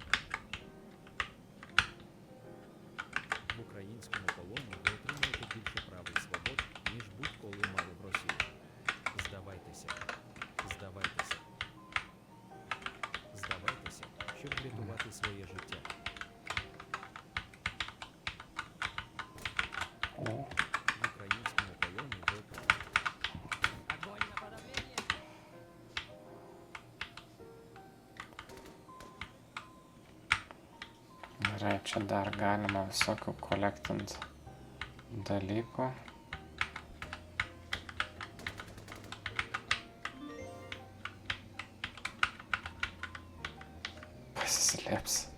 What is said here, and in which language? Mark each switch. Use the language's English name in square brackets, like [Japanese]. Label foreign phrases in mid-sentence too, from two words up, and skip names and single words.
[Ukrainian] В українському полоні ви отримаєте більше прав і свобод, ніж будь-коли мали в Росії. Здавайтеся. Здавайтеся. Здавайтеся, щоб врятувати своє життя. О. В українському полоні ви [Lithuanian] Gerai, čia dar galima visokių kolektinti dalykų. Pasislėps.